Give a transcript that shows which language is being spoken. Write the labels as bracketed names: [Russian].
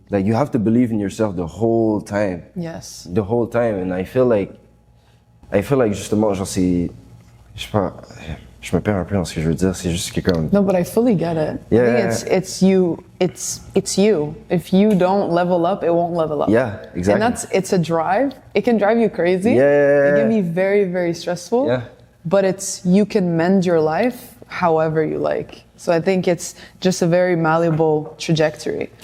[English] Like, you have to believe in yourself the whole time. Yes. The whole time. And I feel like [French] justement, c'est, je sais pas, je me perds un peu dans ce que je veux dire. C'est juste que comme. [English] No, but I fully get it. Yeah. I think it's you. It's you. If you don't level up, it won't level up. Yeah, exactly. And it's a drive. It can drive you crazy. Yeah. It can be very, very stressful. Yeah. But you can mend your life however you like. So I think it's just a very malleable trajectory.